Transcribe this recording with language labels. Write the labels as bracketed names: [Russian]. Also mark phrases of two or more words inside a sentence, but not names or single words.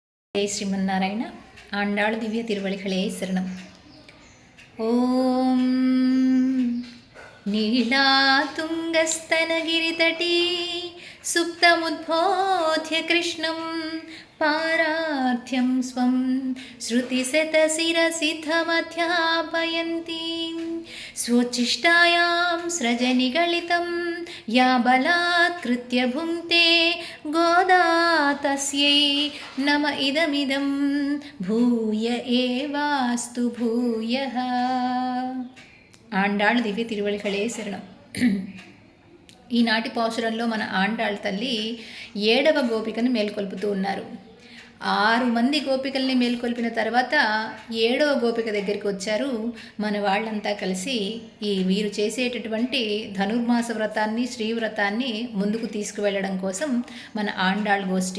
[Tamil] ஜெய் ஸ்ரீமன்னாராயண ஆண்டாள் திவ்ய திருவழிகளே சரணம். [Sanskrit] ॐ नीलातुङ्गस्तनगिरितटी सुप्तमुद्बोध्य कृष्णम् पारार्थ्यं स्वं श्रुतिशतशिरसिद्धमध्यापयन्तीं स्वोच्छिष्टायां स्रजनिगलितं या बलात्कृत्य भुङ्क्ते गोदा तस्यै नम इदमिदं भूय एवास्तु भूयः. [Tamil] ஆண்டாள் திவ்ய திருவடிகளே சரணம். [Telugu] ఈనాటి పాసురంలో మన ఆండాళ్ తల్లి 7వ గోపికను మేల్కొల్పుతూ ఉన్నారు. 6 మంది గోపికల్ని మేల్కొల్పిన తర్వాత 7వ గోపిక దగ్గరికి వచ్చారు. మన వాళ్ళంతా కలిసి వీరు చేసేటటువంటి ధనుర్మాస వ్రతాన్ని, శ్రీవ్రతాన్ని ముందుకు తీసుకువెళ్ళడం కోసం మన ఆండాళ్ గోష్ఠి.